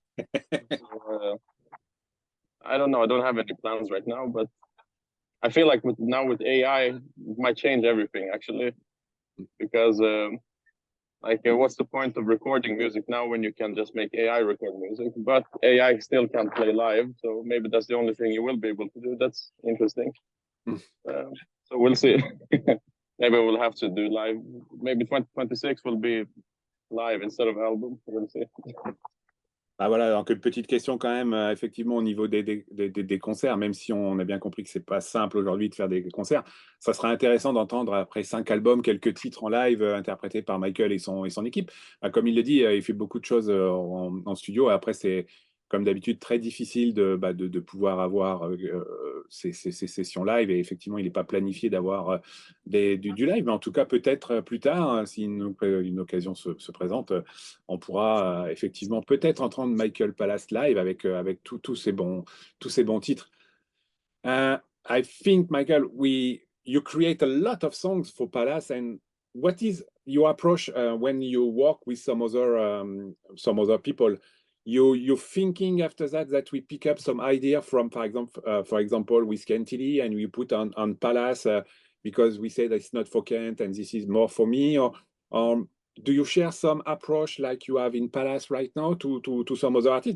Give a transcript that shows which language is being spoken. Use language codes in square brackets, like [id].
[en] So, I don't know. I don't have any plans right now, but I feel like with AI, it might change everything actually, because what's the point of recording music now when you can just make AI record music? But AI still can't play live, so maybe that's the only thing you will be able to do. That's interesting. So we'll see. Maybe we'll have to do live. Maybe 2026 will be live instead of album. We'll see. [fr] Ah voilà, donc une petite question quand même, effectivement, au niveau des concerts, même si on a bien compris que c'est pas simple aujourd'hui de faire des concerts, ça sera intéressant d'entendre après 5 albums, quelques titres en live interprétés par Michael et son équipe. Comme il le dit, il fait beaucoup de choses en studio. Après, c'est comme d'habitude très difficile de pouvoir avoir ces sessions live, et effectivement, il n'est pas planifié d'avoir du live, mais en tout cas, peut-être plus tard, si une occasion se présente, on pourra effectivement peut-être entendre Michael Palace live avec tous ces bons titres. [en] I think, Michael, you create a lot of songs for Palace, and what is your approach when you work with some other people? you're thinking after that we pick up some idea from, for example, with Hilli, and we put on Palace because we say that it's not for Kent and this is more for me, or do you share some approach like you have in Palace right now to some other artists?